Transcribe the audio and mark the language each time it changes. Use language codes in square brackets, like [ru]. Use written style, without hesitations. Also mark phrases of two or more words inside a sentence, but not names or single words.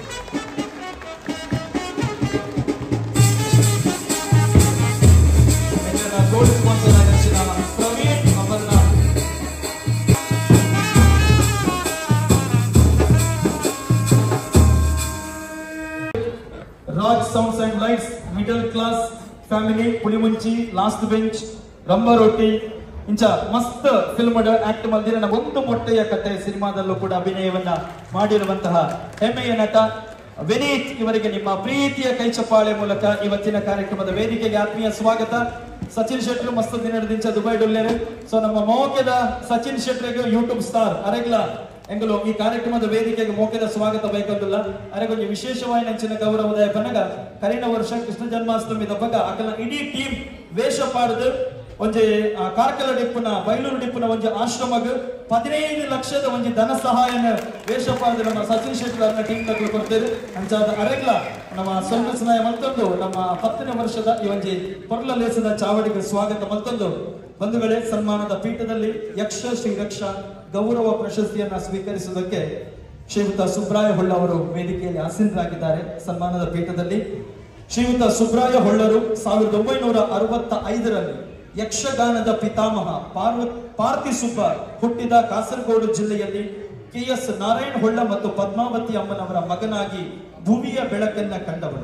[en] gold sponsor [kn] ಆಗಿರುವ ಪ್ರವೀಣ್ ಅವರನ್ನ ರಾಜ್ ಸೌಂಡ್ಸ್ ಅಂಡ್ ಲೈಟ್ಸ್, ಮಿಡಲ್ ಕ್ಲಾಸ್ ಫ್ಯಾಮಿಲಿ, ಪುಳಿಮುಂಚಿ, ಲಾಸ್ಟ್ ಬೆಂಚ್, ರಂಬ ರೊಟ್ಟಿ [tcy] ಇಂಚ ಮಸ್ತ್ ಫಿಲ್ಮ್ ಆಕ್ಟ್ ಮಲ್ದಿರ [kn] ಒಂದು ಮೊಟ್ಟೆಯ ಕಥೆ ಸಿನಿಮಾದಲ್ಲೂ ಕೂಡ ಅಭಿನಯವನ್ನ ಮಾಡಿರುವಂತಹ ಹೆಮ್ಮೆಯ ನಟ ವಿನೀತ್ ಇವರಿಗೆ ನಿಮ್ಮ ಪ್ರೀತಿಯ ಕೈ ಚಪ್ಪಾಳೆ ಮೂಲಕ ಇವತ್ತಿನ ಕಾರ್ಯಕ್ರಮದ ವೇದಿಕೆಗೆ ಆತ್ಮೀಯ ಸ್ವಾಗತ. [tcy] ಸಚಿನ್ ಶೆಟ್ರು ಮಸ್ತ್ ದಿನದಿಂದ ದುಬೈ ಡೊಲ್ಲೇರು. ಸೊ ನಮ್ಮ ಮೋಕೆದ ಸಚಿನ್ ಶೆಟ್ರಿಗೆ [en] YouTube star [tcy] ಅರೆಗ್ಲ ಎಂಗಲು ಈ ಕಾರ್ಯಕ್ರಮದ ವೇದಿಕೆಗೆ ಮೋಕೆದ ಸ್ವಾಗತ ಬೈಕಂದಿಲ್ಲ. ಅರೆಗೊಂದು ವಿಶೇಷವಾಗಿ ನೆಂಚಿನ ಗೌರವದ ಪನಗ ಕರಿನ ವರ್ಷ ಕೃಷ್ಣ ಜನ್ಮಾಷ್ಟಮಿ ದಬ್ಬಗ ಅಕಲ ಇಡೀ ಟೀಮ್ ವೇಷ ಪಾಡ್ದು ಒಂಜಿ ಕಾರ್ಕಳ ಡಿಪ್ಪುನ ಬೈಲೂರು ಡಿಪ್ಪುನ ಒಂಜಿ ಆಶ್ರಮಗ್ 15 ಲಕ್ಷದ ಒಂಜಿ ಧನ ಸಹಾಯನ ವೇಷ ಪಾಡ್ದು ನಮ್ಮ ಸಚಿನ್ ಶೆಟ್ಟಿ ಅವರ ಟೀಮ್ ತಗಳು ಕೊಡ್ತೇವೆ. ಅಂಚಾದ ಅರೆಗ್ಲ ನಮ್ಮ ಸೊಂಗಸ್ನಾಯ ಮತ್ತೊಂದು ನಮ್ಮ 10ನೇ ವರ್ಷದ ಈ ಒಂಜಿ ಪೊರ್ಲ ಲೇಸದ ಚಾವಡಿಗೆ ಸ್ವಾಗತ ಮತ್ತೊಂದು. [kn] ಬಂಧುಗಳೇ, ಸನ್ಮಾನದ ಪೀಠದಲ್ಲಿ ಯಕ್ಷ ಶ್ರೀರಕ್ಷ ಗೌರವ ಪ್ರಶಸ್ತಿಯನ್ನ ಸ್ವೀಕರಿಸುವುದಕ್ಕೆ ಶ್ರೀಯುತ ಸುಬ್ರಾಯ ಹೊಳ್ಳ ಅವರು ವೇದಿಕೆಯಲ್ಲಿ ಆಸೀನರಾಗಿದ್ದಾರೆ. ಸನ್ಮಾನದ ಪೀಠದಲ್ಲಿ ಶ್ರೀಯುತ ಸುಬ್ರಾಯ ಹೊಳ್ಳರು 1965ರಲ್ಲಿ ಯಕ್ಷಗಾನದ ಪಿತಾಮಹ ಪಾರ್ತಿಸುಬ್ಬ ಹುಟ್ಟಿದ ಕಾಸರಗೋಡು ಜಿಲ್ಲೆಯಲ್ಲಿ KS ನಾರಾಯಣ ಹೊಳ್ಳ ಮತ್ತು ಪದ್ಮಾವತಿ ಅಮ್ಮನವರ ಮಗನಾಗಿ ಭುವಿಯ ಬೆಳಕನ್ನ ಕಂಡವರು.